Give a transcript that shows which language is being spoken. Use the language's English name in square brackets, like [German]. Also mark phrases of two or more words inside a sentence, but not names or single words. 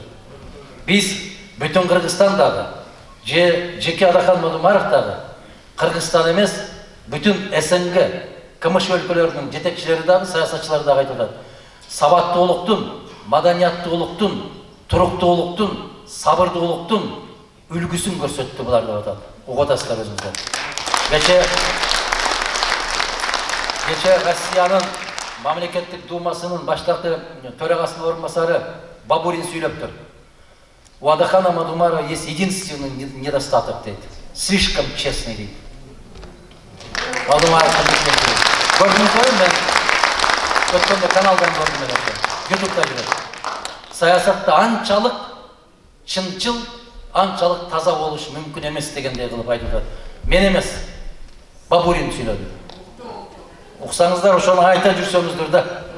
[Kyrgyz] Биз бүтүн Кыргызстандагы, жеке Адахан Мадумаров дагы Кыргызстан эмес, бүтүн СНГ, КМШ өлкөлөрүнүн жетекчилери дагы, саясатчылары дагы айтып атат. Сабаттуулуктун, маданияттуулуктун, туруктуулуктун, сабырдуулуктун үлгүсүн көрсөттү булар деп атат. Угуп атасыздар өзүңүздөр. Кечээ Россиянын Мамлекеттик Думасынын баштакы төрагасынын орунбасары Бабурин сөйлөптүр. [Russian] У Адахана Мадумарова есть единственный недостаток, дейт. Слишком честный, [Kyrgyz] дейт. Мадумаров көрдүңүз ғой, мен өткөндө каналдан көрдүм эле. Ютубта жүрөт. Саясатта анчалык чынчыл, анчалык таза болуш мүмкүн эмес дегендей кылып айтып атат. Мен эмес, Бабурин сүйлөдү. Уксаңыздар, ошону айта жүрсөңүздөр да.